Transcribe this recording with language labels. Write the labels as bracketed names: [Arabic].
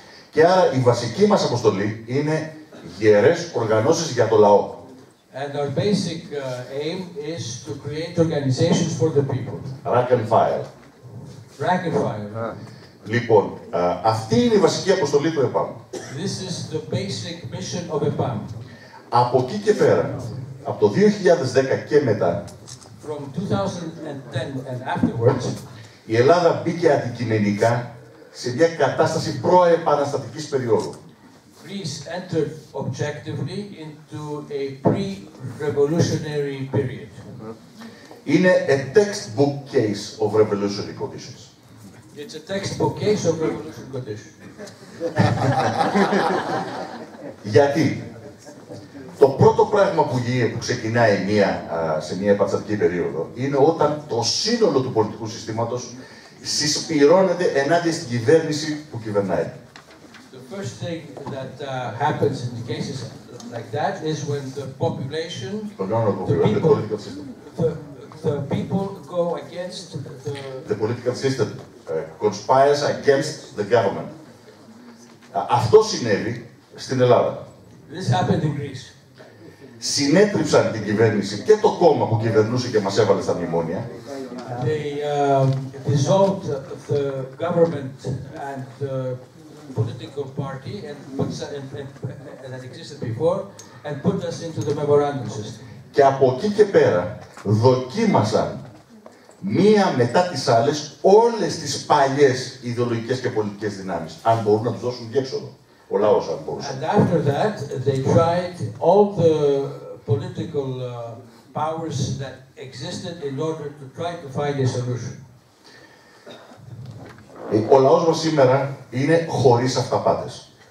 [Greek] Και άρα η βασική μας αποστολή είναι γερές οργανώσεις για το λαό. [English] And our basic aim is to create organizations for the people. Rank and file. Rank and file. [Greek] Λοιπόν, αυτή είναι η βασική αποστολή του ΕΠΑΜ. [English] This is the basic mission of EPAM. [Greek] Από εκεί και πέρα, από το 2010 και μετά, [English] From 2010 and afterwards, [Greek] η Ελλάδα μπήκε αντικειμενικά σε μια κατάσταση προεπαναστατικής περίοδου. [English] Greece entered objectively into a pre-revolutionary period. [Greek] Είναι [English] a textbook case of revolutionary conditions. It's a textbook case of revolutionary conditions. [Greek] Γιατί το πρώτο πράγμα που ξεκινάει σε μια επαναστατική περίοδο είναι όταν το σύνολο του πολιτικού συστήματος συσπυρώνεται ενάντια στην κυβέρνηση που κυβερνάει. [English] The first thing that happens in cases like that is when the population, the people go against the political system conspires against the government. [Greek] Αυτό συνέβη στην Ελλάδα. [English] This happened in Greece. [Greek] Συνέτριψαν την κυβέρνηση και το κόμμα που κυβερνούσε και μας έβαλε στα μνημόνια. [English] They dissolved the government and the political party that existed before and put us into the memorandum system. [Greek] Και από εκεί και πέρα δοκίμασαν μία μετά τις άλλες όλες τις παλιές ιδεολογικές και πολιτικές δυνάμεις, αν μπορούν να τους δώσουν διέξοδο. Ο λαός, αν μπορούσε. [English] And after that, they tried all the political powers that existed in order to try to find a solution. [Greek] Ο λαός μας σήμερα είναι χωρίς αυταπάτες.